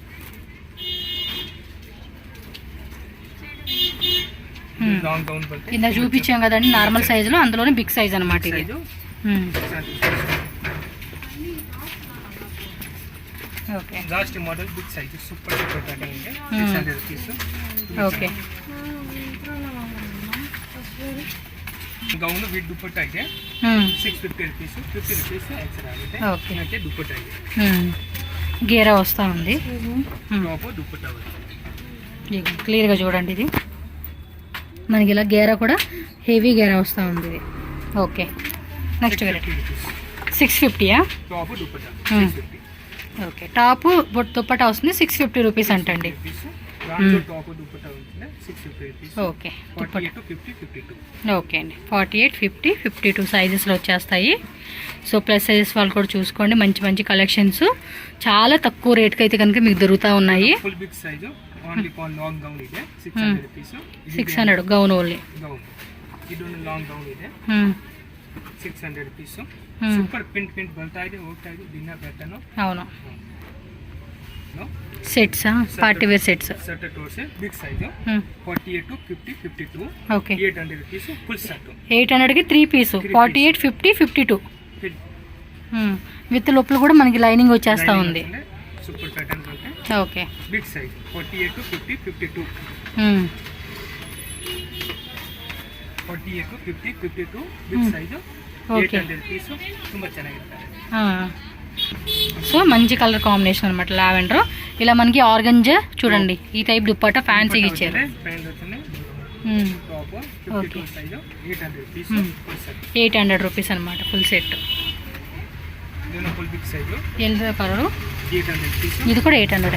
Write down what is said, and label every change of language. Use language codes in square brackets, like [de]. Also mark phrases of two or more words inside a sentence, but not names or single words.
[en] long gown [te] బల్టే కింద చూపించాం కదండి నార్మల్ సైజులో, అందులోనే [en] big size [te] అనమాట ఇది. ఓకే [en] last model big size super super pattern [te] ಇದೆ. 600 రూపీస్. ఓకే [en] gown with [kn] ದುಪ್ಪಟ್ಟ ಇದೆ. [te] 650 రూపీస్. 50 రూపీస్ ఎక్స్ట్రా ಆಗುತ್ತೆ. ఓకే [kn] ಮತ್ತೆ ದುಪ್ಪಟ್ಟ ಇದೆ. [te] గేరా వస్తూ ఉంది. టాప్ దుప్పట్ట క్లియర్గా చూడండి, ఇది మనకి ఇలా గేరా కూడా హెవీ గేరా వస్తూ ఉంది ఇది. [en] okay next variety [te] 650యా? టాప్ దుప్పట్ట 650. ఓకే టాప్ దుప్పట్టా వస్తుంది 650 రూపీస్ అంటండి. టాప్ దుప్పట్ట ఉంటుంది 650 రూపీస్. ఓకే 48 to 50 52. ఓకే అండి 48 50 52 సైజెస్లో వచ్చేస్తాయి. [en] so plus sizes [te] వాళ్ళు కూడా చూసుకోండి, మంచి మంచి కలెక్షన్స్ చాలా తక్కువ రేట్కి అయితే కనుక మీకు దొరుకుతూ ఉన్నాయి. [en] full big size only for long gown [te] ಇದೆ. 600 రూపీస్. 600 [en] gown only. [kn] ಗೌನ್ ಇದು [en] long gown [kn] ಇದೆ. 600 ರೂಪೀಸ್. [en] super print [kn] ಬರ್ತಾ ಇದೆ, ಹೋಗ್ತಾ ಇದೆ ದಿನ ಪ್ಯಾಟರ್ನ್. [te] అవును [en] sets party wear sets. [te] సెట్ తోర్సే [en] big size [te] 48 to 50 52. ఓకే 800 [en] rupees full set. [te] 800కి 3 పీస్ 48 50 52. విత్ లోపల కూడా మనకి లైనింగ్ వచ్చేస్తా ఉంది. [en] super pattern [te] అంటే ఓకే [en] big size [te] 48 to 50 52. 48 to 50 52 [en] big size [te] 800 రూపీస్. [kn] ತುಂಬಾ ಚೆನ್ನಾಗಿರುತ್ತೆ. [te] సో మంచి [en] color combination [te] అనమాట లావెండర్. ఇలా మనకి ఆర్గంజ చూడండి ఈ టైప్ దుప్పట్టా ఫ్యాన్సీగా ఇచ్చారు. 800 రూపీస్ అనమాట [en] full set. yellow color [te] ఇది కూడా 800.